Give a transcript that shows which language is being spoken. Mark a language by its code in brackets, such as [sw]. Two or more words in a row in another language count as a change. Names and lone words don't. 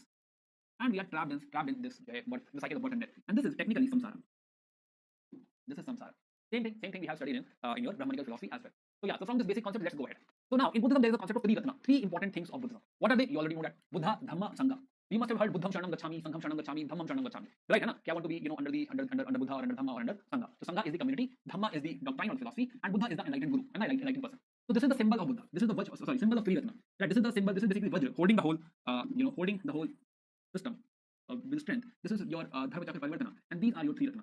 [en] And we are trapped in this the cycle of birth and death. And this is technically samsara. This is samsara. Same thing we have studied in your Brahmanical philosophy as well. So yeah, so from this basic concept, let's go ahead. So now in Buddhism there is a concept of Triratna, 3 important things of Buddhism. What are they? You already know that. Buddha, Dhamma, Sangha. You must have heard [pi] Buddham Sharanam Gacchami, Sangham Sharanam Gacchami, Dhammam Sharanam Gacchami. [en] Right? I want to be under Buddha or under Dhamma or under Sangha. So Sangha is the community, Dhamma is the doctrine or philosophy, and Buddha is the enlightened guru, an enlightened person. So this is the symbol of Buddha. This is the symbol of Triratna. Right? This is the symbol. This is basically Vajra, holding the whole system with strength. This is your Dharma Chakra Parivartana, and these are your Triratna.